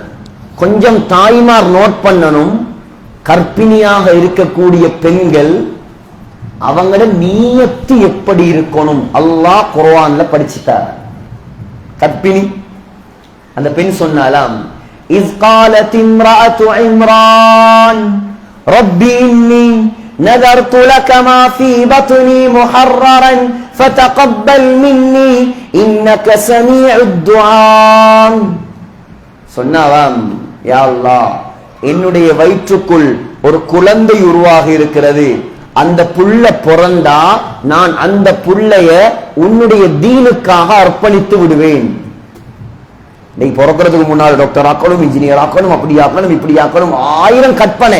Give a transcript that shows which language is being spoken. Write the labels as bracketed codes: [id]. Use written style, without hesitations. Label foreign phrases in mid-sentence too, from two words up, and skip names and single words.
[ta] கொஞ்சம் தாய்மார் நோட் பண்ணணும். கர்ப்பிணியாக இருக்கக்கூடிய பெண்கள் அவங்களோட நியத்து எப்படி இருக்கணும் அல்லாஹ் குர்ஆன்ல படிச்சுட்டார். கர்ப்பிணி அந்த பெண் சொன்னாலாம், இஸ் [ar] قالت امرأة عمران ربي إني نذرت لك ما في بطني محررا فتقبل مني إنك سميع الدعاء. [ta] சொன்னாவாம், யா அல்லாஹ், என்னுடைய வயிற்றுக்குள் ஒரு குழந்தை உருவாகி இருக்கிறது. அந்த புள்ள பிறந்தா நான் அந்த புள்ளைய உன்னுடைய தீனுக்காக அர்ப்பணித்து விடுவேன். நீ பிறக்கிறதுக்கு முன்னால் டாக்டர் ஆக்கணும், இன்ஜினியர் ஆக்கணும், அப்படி ஆக்கணும், இப்படி ஆக்கணும், 1000 கற்பனை.